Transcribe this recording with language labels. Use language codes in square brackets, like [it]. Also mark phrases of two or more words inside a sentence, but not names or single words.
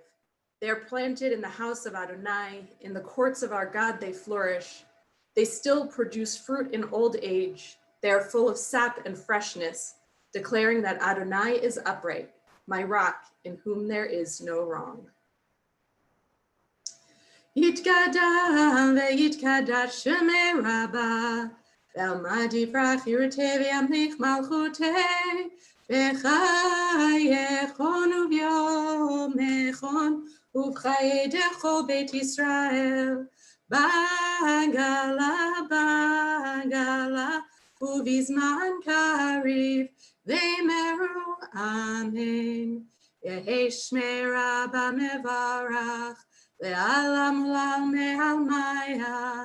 [en] They are planted in the house of Adonai, in the courts of our God they flourish. They still produce fruit in old age. They are full of sap and freshness, declaring that Adonai is upright, my rock, in whom there is no wrong. [arc] יתגדל ויתקדש שמיה רבא, בעלמא די ברא ירתה וימליך מלכותה, וחייכון וביומיכון, ובחיידכו בית ישראל, בעגלא, בעגלא, ובזמן קריב, ואמרו אמן, יהא שמיה רבא מברך, לעלם עלם מעלמיא,